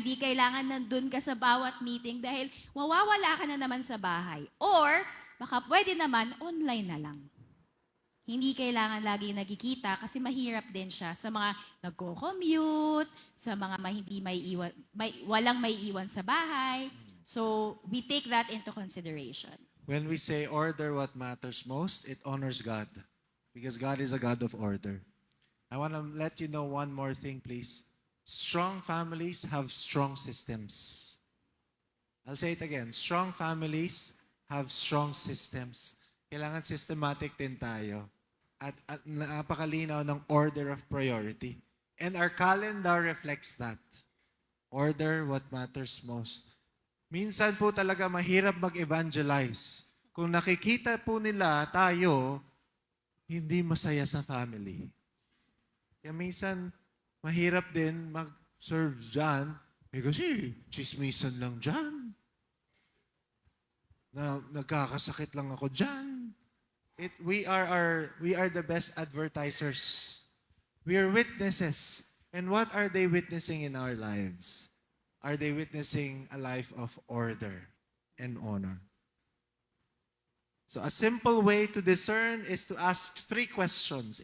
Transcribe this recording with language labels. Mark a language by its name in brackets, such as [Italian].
[Filipino] Hindi kailangan nandun ka sa bawat meeting dahil mawawala ka na naman sa bahay. Or, baka pwede naman online na lang. Hindi kailangan lagi nagkikita kasi mahirap din siya sa mga nagko-commute, sa mga hindi walang may iwan sa bahay. [English] So, we take that into consideration. When we say order what matters most, it honors God. Because God is a God of order. I want to let you know one more thing, please. Strong families have strong systems. I'll say it again. Strong families have strong systems. [Filipino] Kailangan systematic din tayo. At napakalinaw ng order of priority. [English] And our calendar reflects that. Order what matters most. [Filipino] Minsan po talaga mahirap mag-evangelize. Kung nakikita po nila tayo, hindi masaya sa family. Kaya minsan, mahirap din mag-serve dyan. Kasi, chismisan lang dyan. Nagkakasakit lang ako dyan. [English] We are the best advertisers. We are witnesses. And what are they witnessing in our lives? Are they witnessing a life of order and honor? So a simple way to discern is to ask 3 questions.